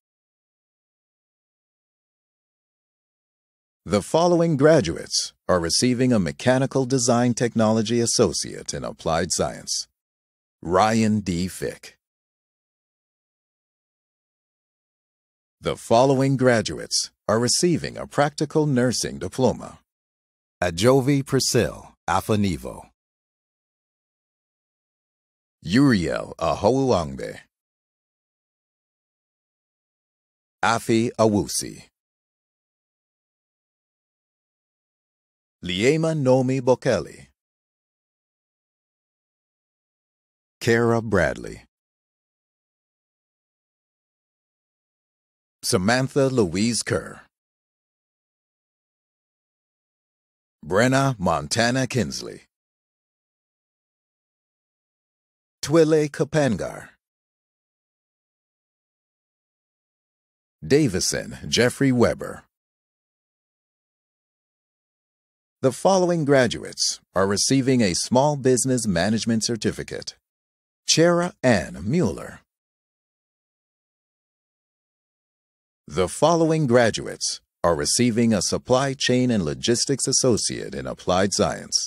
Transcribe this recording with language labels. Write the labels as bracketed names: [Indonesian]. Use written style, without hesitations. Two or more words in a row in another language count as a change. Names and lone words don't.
[English] The following graduates are receiving a Mechanical Design Technology Associate in Applied Science. Ryan D. Fick. The following graduates are receiving a Practical Nursing Diploma. Ajovi Priscille Afanivo. Uriel Ahouangbe. Afi Awusi. Liema Nomi Bokeli. Kara Bradley. Samantha Louise Kerr. Brenna Montana Kinsley. Twile Kapangar. Davison Jeffrey Weber. The following graduates are receiving a Small Business Management Certificate. Chera Ann Mueller. The following graduates are receiving a Supply Chain and Logistics Associate in Applied Science.